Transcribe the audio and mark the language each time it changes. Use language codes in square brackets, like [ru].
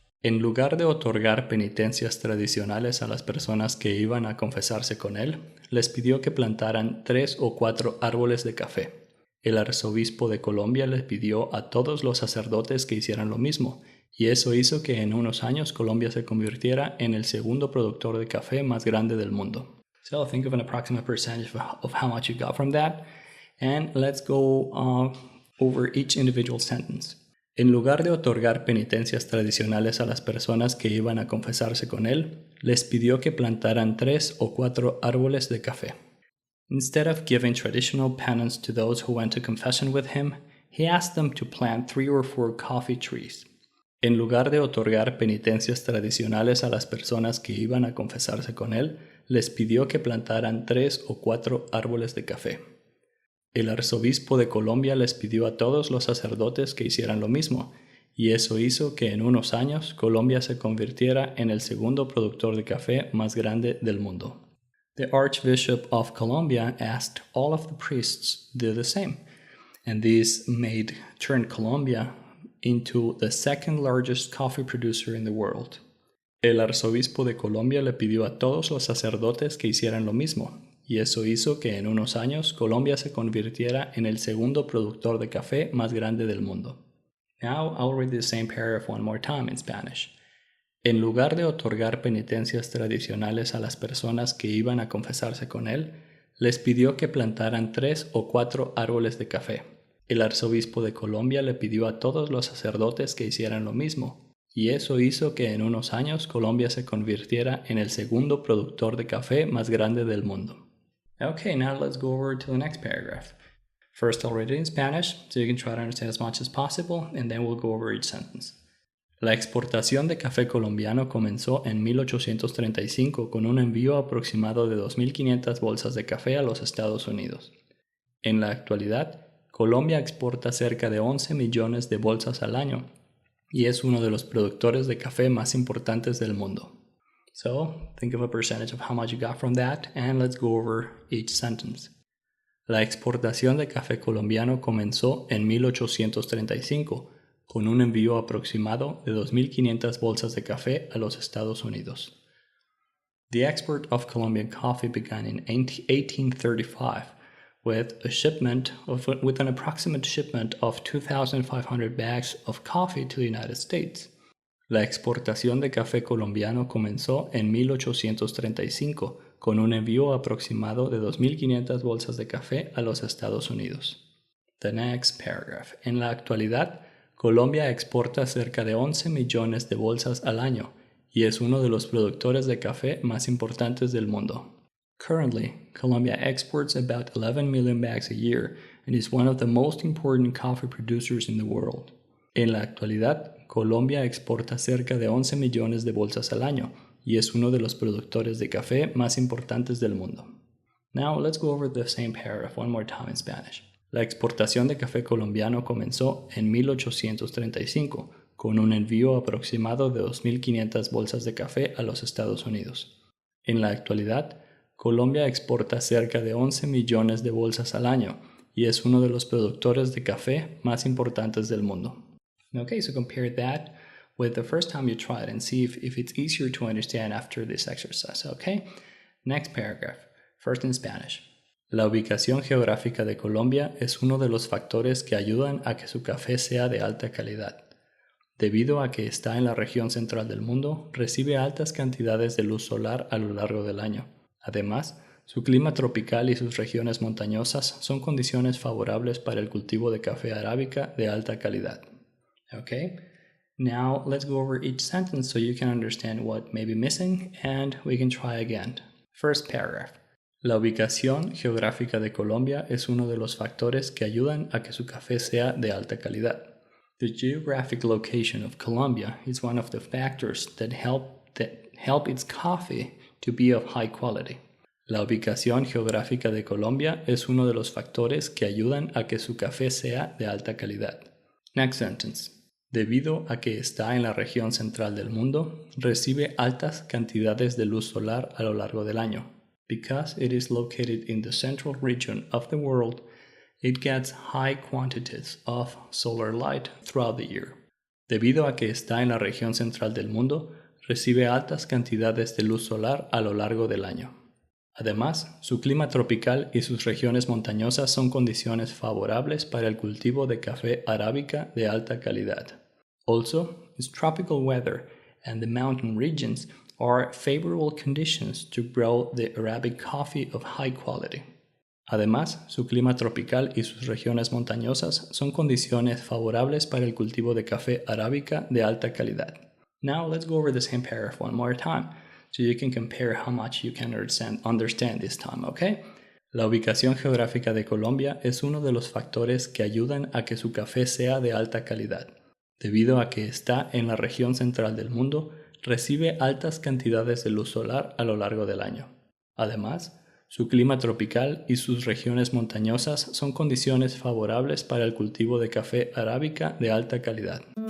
[es] En lugar de otorgar penitencias tradicionales a las personas que iban a confesarse con él, les pidió que plantaran 3 o 4 árboles de café. El arzobispo de Colombia les pidió a todos los sacerdotes que hicieran lo mismo, y eso hizo que en unos años Colombia se convirtiera en el segundo productor de café más grande del mundo. [en] So think of an approximate percentage of how much you got from that, and let's go over each individual sentence. [es] En lugar de otorgar penitencias tradicionales a las personas que iban a confesarse con él, les pidió que plantaran 3 o 4 árboles de café. [en] Instead of giving traditional penance to those who went to confession with him, he asked them to plant 3 or 4 coffee trees. [es] En lugar de otorgar penitencias tradicionales a las personas que iban a confesarse con él, les pidió que plantaran 3 o 4 árboles de café. El arzobispo de Colombia les pidió a todos los sacerdotes que hicieran lo mismo, y eso hizo que en unos años Colombia se convirtiera en el segundo productor de café más grande del mundo. [en] The Archbishop of Colombia asked all of the priests to do the same, and this turned Colombia into the second largest coffee producer in the world. [es] El arzobispo de Colombia le pidió a todos los sacerdotes que hicieran lo mismo, y eso hizo que en unos años Colombia se convirtiera en el segundo productor de café más grande del mundo. [en] Now I'll read the same paragraph one more time in Spanish. [es] En lugar de otorgar penitencias tradicionales a las personas que iban a confesarse con él, les pidió que plantaran 3 o 4 árboles de café. El arzobispo de Colombia le pidió a todos los sacerdotes que hicieran lo mismo, y eso hizo que en unos años Colombia se convirtiera en el segundo productor de café más grande del mundo. [en] Okay, now let's go over to the next paragraph. First, I'll read it in Spanish, so you can try to understand as much as possible, and then we'll go over each sentence. [es] La exportación de café colombiano comenzó en 1835 con un envío aproximado de 2.500 bolsas de café a los Estados Unidos. En la actualidad, Colombia exporta cerca de 11 millones de bolsas al año y es uno de los productores de café más importantes del mundo. [en] So, think of a percentage of how much you got from that, and let's go over each sentence. [es] La exportación de café colombiano comenzó en 1835 con un envío aproximado de 2.500 bolsas de café a los Estados Unidos. [en] The export of Colombian coffee began in 1835 with an approximate shipment of 2,500 bags of coffee to the United States. [es] La exportación de café colombiano comenzó en 1835 con un envío aproximado de 2.500 bolsas de café a los Estados Unidos. [en] The next paragraph. [es] En la actualidad, Colombia exporta cerca de 11 millones de bolsas al año y es uno de los productores de café más importantes del mundo. [en] Currently, Colombia exports about 11 million bags a year and is one of the most important coffee producers in the world. [es] En la actualidad, Colombia exporta cerca de 11 millones de bolsas al año y es uno de los productores de café más importantes del mundo. [en] Now, let's go over the same paragraph one more time in Spanish. [es] La exportación de café colombiano comenzó en 1835 con un envío aproximado de 2.500 bolsas de café a los Estados Unidos. En la actualidad, Colombia exporta cerca de 11 millones de bolsas al año y es uno de los productores de café más importantes del mundo. [en] Okay, so compare that with the first time you try it and see if it's easier to understand after this exercise, okay? Next paragraph, first in Spanish. [es] La ubicación geográfica de Colombia es uno de los factores que ayudan a que su café sea de alta calidad. Debido a que está en la región central del mundo, recibe altas cantidades de luz solar a lo largo del año. Además, su clima tropical y sus regiones montañosas son condiciones favorables para el cultivo de café arábica de alta calidad. [en] Okay, now let's go over each sentence so you can understand what may be missing and we can try again. First paragraph. [es] La ubicación geográfica de Colombia es uno de los factores que ayudan a que su café sea de alta calidad. [en] The geographic location of Colombia is one of the factors that help its coffee to be of high quality. [es] La ubicación geográfica de Colombia es uno de los factores que ayudan a que su café sea de alta calidad. [en] Next sentence. [es] Debido a que está en la región central del mundo, recibe altas cantidades de luz solar a lo largo del año. [en] Because it is located in the central region of the world, it gets high quantities of solar light throughout the year. [es] Debido a que está en la región central del mundo, recibe altas cantidades de luz solar a lo largo del año. Además, su clima tropical y sus regiones montañosas son condiciones favorables para el cultivo de café arábica de alta calidad. [en] Also, its tropical weather and the mountain regions are favorable conditions to grow the Arabic coffee of high quality. [es] Además, su clima tropical y sus regiones montañosas son condiciones favorables para el cultivo de café arábica de alta calidad. [en] Now let's go over the same paragraph one more time, so you can compare how much you can understand this time, okay? [es] La ubicación geográfica de Colombia es uno de los factores que ayudan a que su café sea de alta calidad. Debido a que está en la región central del mundo, recibe altas cantidades de luz solar a lo largo del año. Además, su clima tropical y sus regiones montañosas son condiciones favorables para el cultivo de café arábica de alta calidad.